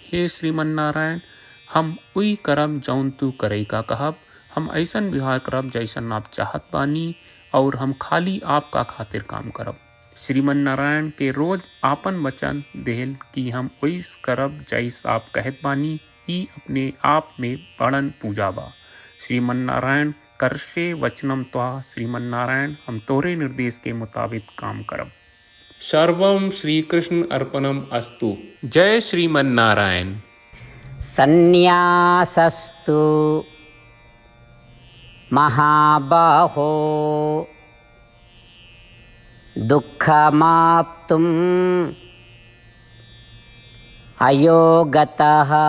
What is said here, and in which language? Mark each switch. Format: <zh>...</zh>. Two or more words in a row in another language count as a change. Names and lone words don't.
<bho>हे श्रीमन नारायण हम उई करब जौन तू करे का कहब, हम ऐसन व्यवहार करब जैसन आप चाहत बानी, और हम खाली आपका खातिर काम करब। श्रीमन नारायण के रोज आपन वचन देहल कि हम वैस करब जैस आप कहत बानी, ई अपने आप में बड़न पूजा बा। श्रीमन नारायण</bho> <sa>करशे वचनम त्वा,</sa> <bho>श्रीमन नारायण हम तोरे निर्देश के मुताबिक काम करब।</bho> <sa>सर्वम श्री कृष्ण अर्पणम अस्तु। जय श्रीमन नारायण। सन्न्यासस्तु महाबाहो दुःखमाप्तुम् अयोगतः</sa>